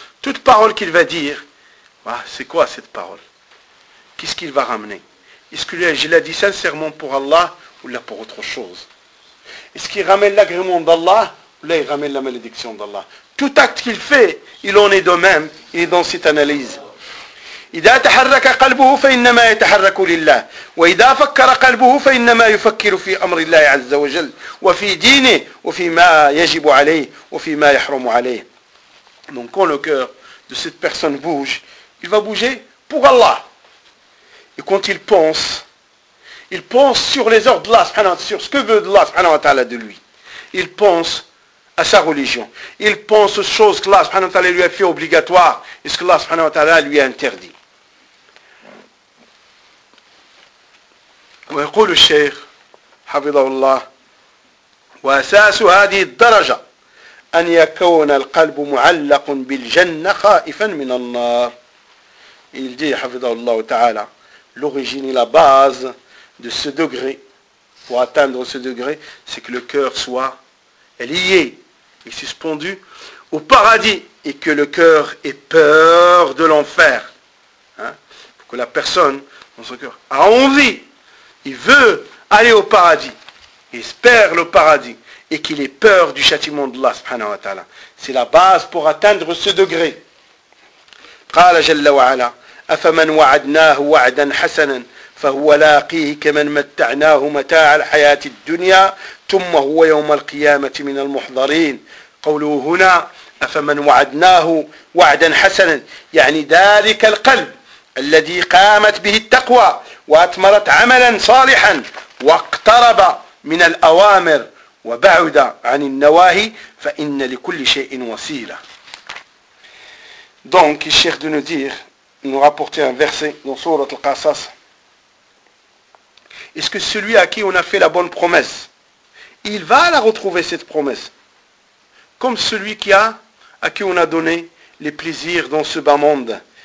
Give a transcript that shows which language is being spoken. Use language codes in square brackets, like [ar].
[fr] Toute parole qu'il va dire, ah, c'est quoi cette parole? Qu'est-ce qu'il va ramener? Est-ce que je l'ai dit sincèrement pour Allah ou là pour autre chose? Est-ce qu'il ramène l'agrément d'Allah ou là il ramène la malédiction d'Allah? Tout acte qu'il fait, il en est de même, il est dans cette analyse. [ar] إذا تحرك قلبه فإنما يتحرك لله وإذا فكر قلبه فإنما يفكر في أمر الله عز وجل وفي دينه وفي ما يجب عليه وفي ما يحرم عليه. [fr] Donc quand le cœur de cette personne bouge, il va bouger pour Allah. Et quand il pense sur les ordres d'Allah subhanahu wa ta'ala, sur ce que veut Allah subhanahu wa ta'ala de lui. Il pense à sa religion. Il pense aux choses que Allah subhanahu wa ta'ala lui a fait obligatoire et ce que Allah subhanahu wa ta'ala lui a interdit. [ar] ويقول الشيخ حفظه الله وأساس هذه الدرجة أن يكون القلب معلق بالجنة خائفا من النار. [fr] Il dit [ar] حفظه الله تعالى [fr] l'origine et la base de ce degré, pour atteindre ce degré, c'est que le cœur soit lié et suspendu au paradis et que le cœur ait peur de l'enfer. Hein? que la personne, dans son cœur, a envie, il veut aller au paradis, il espère le paradis, et qu'il ait peur du châtiment d'Allah, subhanahu wa ta'ala. C'est la base pour atteindre ce degré. [ar] قال جل وعلا أفمن وعدناه وعدا حسنا فهو لاقيه كمن متعناه متاع الحياة الدنيا ثم هو يوم القيامة من المحضرين قوله هنا أفمن وعدناه وعدا حسنا يعني ذلك القلب الذي قامت به التقوى وأثمرت عملا صالحا واقترب من الأوامر وبعد عن النواهي فإن لكل شيء وسيلة. [fr] Donc, il cherche de nous dire, nous rapporter un verset dans Sourat Al-Qasas. Est-ce que celui à qui on a fait la bonne promesse, il va la retrouver cette promesse? Comme celui qui a, à qui on a donné les plaisirs dans ce bas monde.